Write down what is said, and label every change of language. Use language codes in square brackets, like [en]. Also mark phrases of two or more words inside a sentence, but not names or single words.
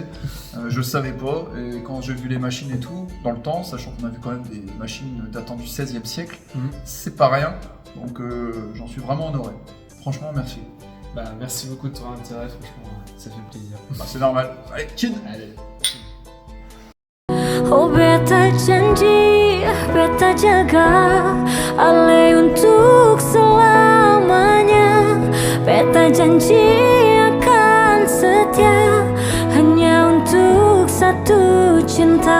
[fr] Je le savais pas. Et quand j'ai vu les machines et tout, dans le temps, sachant qu'on a vu quand même des machines datant du 16e siècle, c'est pas rien. Donc j'en suis vraiment honoré. Franchement, merci. Bah merci beaucoup de ton intérêt, franchement, ça fait plaisir. C'est normal. Allez, kid. Allez. [abs] Oh beta janji, beta jaga Ale untuk selamanya. Beta janji akan setia hanya untuk satu cinta.